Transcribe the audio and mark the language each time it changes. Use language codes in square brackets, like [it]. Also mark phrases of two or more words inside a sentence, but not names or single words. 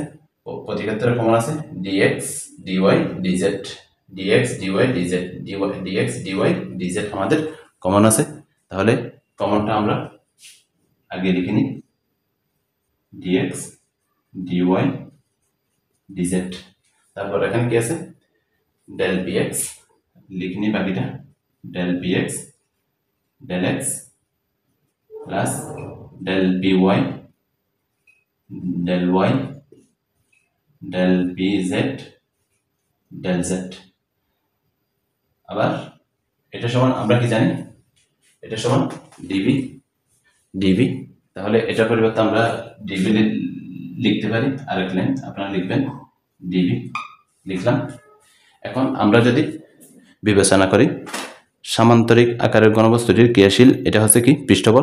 [bn] প্রতি ক্ষেত্রে কমন আছে [en] dx dy dz, dx dy dz, dx dy dz [bn] আমাদের কমন আছে। তাহলে কমনটা আমরা আগে লিখে নিই, [en] dx dy dz। [bn] তারপর এখানে কি আছে? [en] del px [bn] লিখে নিই বাকিটা, [en] del px del x [bn] প্লাস [en] del py del y del pz del z। [bn] আবার এটা সমান আমরা কি জানি, এটা সমান [en] dV dV. [bn] তাহলে এটার পরিবর্তে আমরা ডিবি লিখতে পারি, আরেক লাইন আপনারা লিখবেন ডিবি, লিখলাম। এখন আমরা যদি বিবেচনা করি সামান্তরিক আকারের ঘনবস্তুটির ক্রিয়াশীল এটা হচ্ছে কি পৃষ্ঠবল।